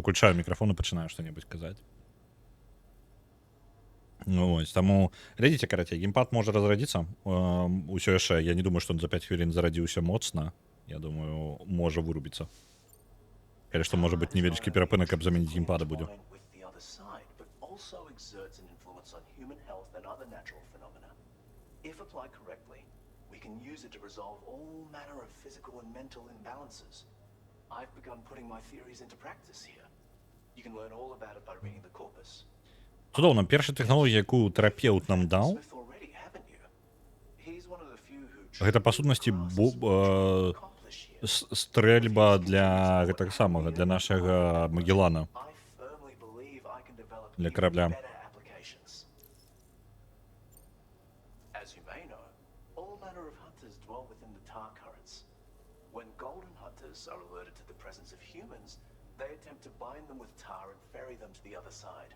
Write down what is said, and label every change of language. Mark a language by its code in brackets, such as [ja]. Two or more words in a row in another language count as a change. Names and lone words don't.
[be] Уключаю мікрафон і пачынаю што-небудзь казаць. Ну, вось, таму, глядзіце, карацей, геймпад можа разрадзіцца. Усё яшчэ, я не думаю, што он за 5 хвілін зарадзіўся моцна. Я думаю, можа вырубіцца. Калі што, можа быць, невялічкі перапынак, каб замяніць геймпада будзе. [en] With the other side, but also exerts an influence on human health and other natural phenomena. If applied correctly, we can use it to resolve all manner of physical and mental imbalances. I've begun putting my theories into practice here. You can learn all about it by reading the corpus. [be] Цудоўна, першая тэхналогія, якую тэрапеўт нам даў, [en] Smith already, haven't you? He's one of the few who [be] гэта, па сутнасці, [en] accomplish here. [be] стрэльба для гэтага самага, для нашага Магеллана. [en] I firmly believe I can develop [be] Для [en] even [be] корабля. [en] better applications. As you may know, all manner of hunters dwell within the tar currents. When golden hunters are alerted to the presence of humans, they attempt to bind them with tar and ferry them to the other side.